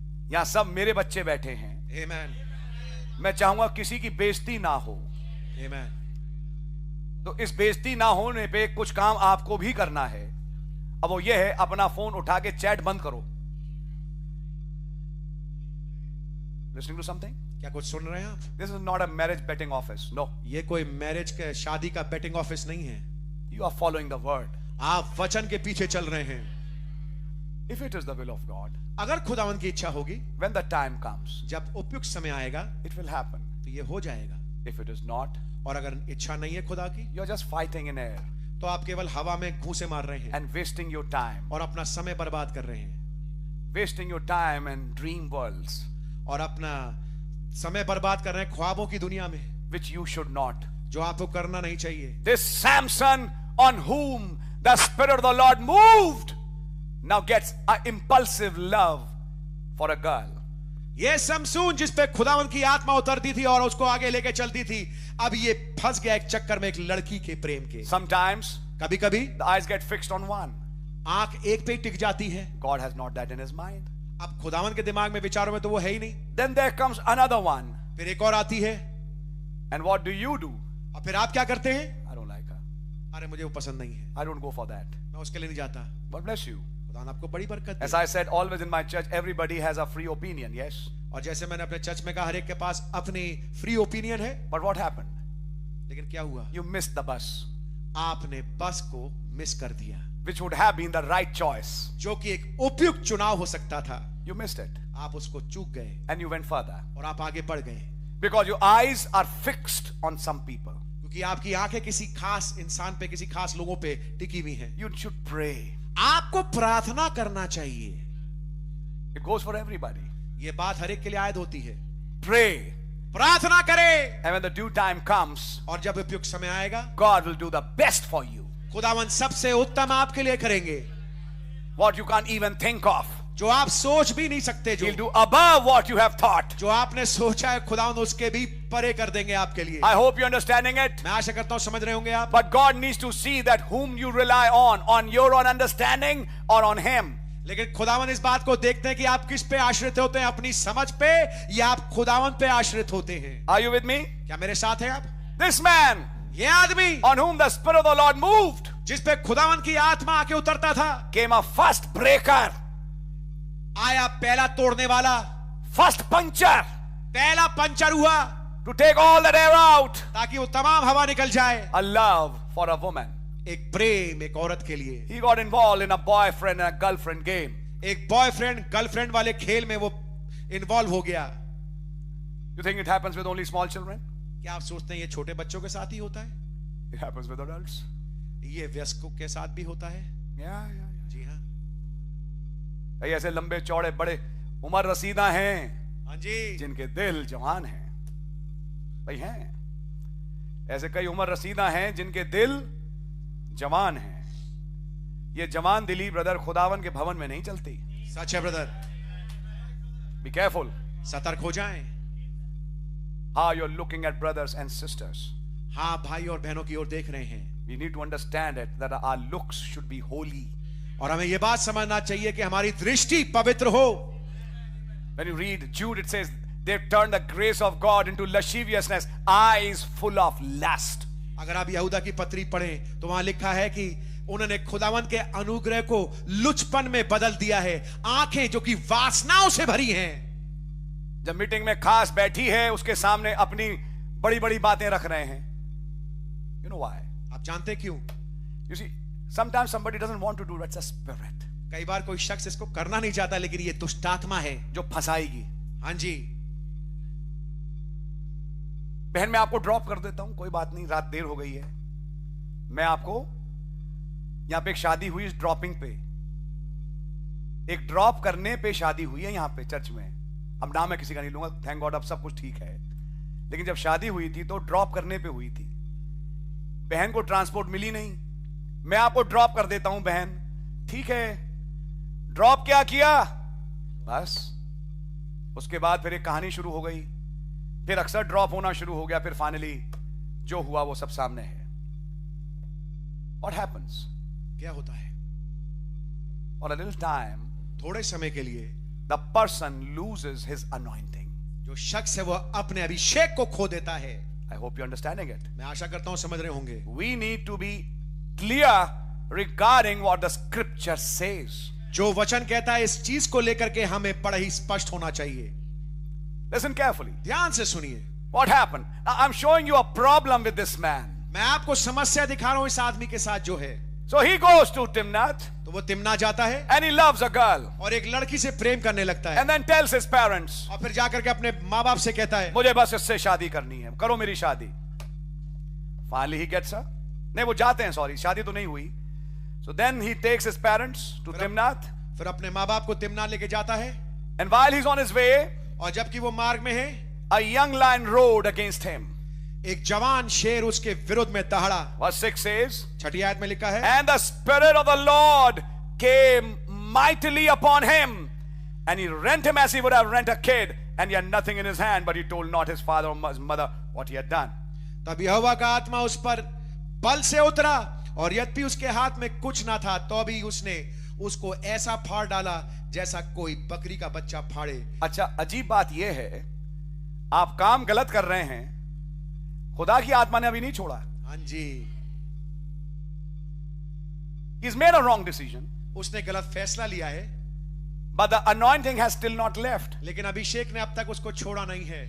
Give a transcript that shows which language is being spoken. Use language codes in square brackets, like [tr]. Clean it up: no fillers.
[hi] यहाँ सब मेरे बच्चे बैठे हैं। आमेन, मैं चाहूंगा किसी की बेइज्जती ना हो। आमेन। तो इस बेइज्जती ना होने पे कुछ काम आपको भी करना है। अब वो ये है, अपना फोन उठा के चैट बंद करो। [en] Listening to something? [hi] क्या कुछ सुन रहे हैं आप? [en] This is not a marriage betting office. No. [hi] ये कोई मैरिज के शादी का बेटिंग ऑफिस नहीं है। [en] You are following the word. [hi] आप वचन के पीछे चल रहे हैं। [en] If it is the will of God, [hi] अगर खुदावन की इच्छा होगी, [en] when the time comes, [hi] जब उपयुक्त समय आएगा [en] it will happen. [hi] तो ये हो जाएगा। [en] If it is not, [hi] और अगर इच्छा नहीं है खुदा की, [en] you're just fighting in air [hi] तो आप केवल हवा में घूंसे मार रहे हैं [en] and wasting your time. [hi] और अपना समय बर्बाद कर रहे हैं [en] Wasting your time in dream worlds, [hi] और अपना समय बर्बाद कर रहे हैं ख्वाबों की दुनिया में, [en] which you should not. [hi] जो आपको करना नहीं चाहिए। [en] This Samson on whom the Spirit of the Lord moved now gets an impulsive love for a girl. [hi] ये समसून जिस पे खुदावन की आत्मा उतरती थी और उसको आगे लेके चलती थी, अब ये फंस गया एक चक्कर में एक लड़की के प्रेम के। [en] Sometimes [hi] कभी कभी [en] the eyes get fixed on one. [hi] आंख एक पे टिक जाती है। [en] God has not that in his mind. [hi] अब खुदावन के दिमाग में, विचारों में तो वो है ही नहीं। [en] Then there comes another one. [hi] फिर एक और आती है। [en] And what do you do? [hi] और फिर आप क्या करते हैं? [en] I don't like her. [hi] अरे मुझे वो पसंद नहीं है, [en] I don't go for that. [hi] मैं उसके लिए नहीं जाता। [en] God bless you. [hi] खुदावन आपको बड़ी बरकत [en] As [hi] दे। [en] I said, always in my church, everybody has a free opinion, yes? [hi] और जैसे मैंने अपने चर्च में कहा, हर एक के पास अपनी [en] free opinion [hi] है। [en] But what happened? [hi] लेकिन क्या हुआ? [en] You missed the bus, [hi] आपने बस को मिस कर दिया, [en] which would have been the right choice. [hi] जो कि एक उपयुक्त चुनाव हो सकता था। [en] You missed it. [hi] आप उसको चूक गए [en] And you went further. [hi] और आप आगे बढ़ गए, [en] Because your eyes are fixed on some people. [hi] क्योंकि आपकी आंखें किसी खास इंसान पे, किसी खास लोगों पे टिकी हुई हैं। [en] You should pray. [hi] आपको प्रार्थना करना चाहिए। [en] It goes for everybody. [hi] ये बात हर एक के लिए आयद होती है। [en] Pray. [hi] प्रार्थना करें, [en] And when the due time comes, [hi] और जब उपयुक्त समय आएगा, [en] God will do the best for you. [hi] खुदावन सबसे उत्तम आपके लिए करेंगे, [en] What you can't even think of. [hi] जो आप सोच भी नहीं सकते। [en] He'll do above what you have thought. [hi] जो आपने सोचा है, खुदावन उसके भी परे कर देंगे आपके लिए। [en] I hope you're understanding it. [hi] मैं आशा करता हूं समझ रहे होंगे आप। [en] But God needs to see that whom you rely on your own understanding or on Him. [hi] लेकिन खुदावन इस बात को देखते हैं कि आप किस पे आश्रित होते हैं, अपनी समझ पे या आप खुदावन पे आश्रित होते हैं। [en] Are you with me? [hi] क्या मेरे साथ हैं आप? [en] This man [hi] ये आदमी [en] on whom the Spirit of the Lord moved [hi] जिस पे खुदावन की आत्मा आके उतरता था, [en] came a first breaker, [hi] आया पहला तोड़ने वाला, [en] first puncture [hi] पहला पंचर हुआ, [en] to take all that air out. [hi] ताकि वो तमाम हवा निकल जाए। [en] A love for a woman. [hi] एक प्रेम एक औरत के लिए, [en] He got involved in a boyfriend and a girlfriend game. [hi] एक बॉयफ्रेंड गर्लफ्रेंड वाले खेल में वो इन्वॉल्व हो गया। [en] You think it happens with only small children? [hi] क्या आप सोचते हैं ये छोटे बच्चों के साथ ही होता है? [en] It happens with adults. [hi] ये वयस्कों के साथ भी होता है? [en] Yeah. [hi] जी हाँ, कई ऐसे लंबे चौड़े बड़े उम्र रसीदा हैं हाँ जी, जिनके दिल जवान हैं। भाई हैं ऐसे कई उम्र रसीदा हैं जिनके दिल जवान हैं। ये जवान दिली ब्रदर खुदावन के भवन में नहीं चलती। सच है ब्रदर, [en] be careful [hi] सतर्क हो जाएं। [en] how you're looking at brothers and sisters. [hi] हाँ, भाई और बहनों की ओर देख रहे हैं, [en] We need to understand it that our looks should be holy. [hi] और हमें यह बात समझना चाहिए कि हमारी दृष्टि पवित्र हो। [en] When you read Jude, it says they've turned the grace of God into lasciviousness, eyes full of lust. [hi] अगर आप यहूदा की पत्री पढ़ें तो वहां लिखा है कि उन्होंने खुदावन के अनुग्रह को लुचपन में बदल दिया है, आंखें जो कि वासनाओं से भरी हैं। जब मीटिंग में खास बैठी है उसके सामने अपनी बड़ी बड़ी बातें रख रहे हैं। [en] You know why? [hi] आप जानते क्यों? [en] You see, sometimes somebody doesn't want to do it. It's a spirit. [hi] कई बार कोई शख्स इसको करना नहीं चाहता, लेकिन ये दुष्ट आत्मा है जो फंसाएगी। हाँ जी, बहन मैं आपको ड्रॉप कर देता हूं, कोई बात नहीं, रात देर हो गई है। मैं आपको यहां पे एक शादी हुई, इस ड्रॉपिंग पे एक ड्रॉप करने पे शादी हुई है यहां पे चर्च में। अब नाम मैं किसी का नहीं लूंगा, [en] thank God [hi] अब सब कुछ ठीक है। लेकिन जब शादी हुई थी तो ड्रॉप करने पे हुई थी। बहन को ट्रांसपोर्ट मिली नहीं, मैं आपको ड्रॉप कर देता हूं बहन, ठीक है। ड्रॉप क्या किया, बस उसके बाद फिर एक कहानी शुरू हो गई, फिर अक्सर ड्रॉप होना शुरू हो गया, फिर फाइनली जो हुआ वो सब सामने है। [en] What happens? [hi] क्या होता है? [en] For a little time, [hi] थोड़े समय के लिए [en] the person loses his anointing. [hi] जो शख्स है वो अपने अभिषेक को खो देता है। [en] I hope you're understanding it. [hi] मैं आशा करता हूं समझ रहे होंगे। [en] We need to be clear regarding what the scripture says. [hi] जो वचन कहता है इस चीज को लेकर के हमें बड़ा ही स्पष्ट होना चाहिए। [en] Listen carefully. [hi] ध्यान से सुनिए। [en] What happened? Now, I'm showing you a problem with this man. [hi] मैं आपको समस्या दिखा रहा हूं इस आदमी के साथ जो है। [en] So he goes to Timnath [hi] तो वो तिम्ना जाता है [en] and he loves a girl [hi] और एक लड़की से प्रेम करने लगता है, [en] and then tells his parents, [hi] और फिर जाकर के अपने माँ बाप से कहता है मुझे बस इससे शादी करनी है, करो मेरी शादी। [en] Finally he gets her. [hi] नहीं वो जाते हैं, सॉरी शादी तो नहीं हुई। [en] So then he takes his parents to Timnath [hi] फिर अपने माँ बाप को तिम्ना लेके जाता है, [en] and while he's on his way, [hi] और जबकि वो मार्ग में है, [en] a young lion roared against him. [hi] एक जवान शेर उसके विरुद्ध में दहाड़ा। [en] Verse 6 says, [hi] छठी आयत में लिखा है, [en] and the Spirit of the Lord came mightily upon him, and he rent him as he would have rent a kid, and he had nothing in his hand, but he told not his father or his mother what he had done. [hi] तब यहोवा का आत्मा उस पर बल से उतरा, और यद्यपि उसके हाथ में कुछ ना था तो भी उसने उसको ऐसा फाड़ डाला जैसा कोई बकरी का बच्चा फाड़े। अच्छा, अजीब बात यह है, आप काम गलत कर रहे हैं, खुदा की आत्मा ने अभी नहीं छोड़ा। हाँ जी, [en] He's made a wrong decision, [hi] उसने गलत फैसला लिया है, [en] but the anointing has still not left. [hi] लेकिन अभिषेक ने अब तक उसको छोड़ा नहीं है।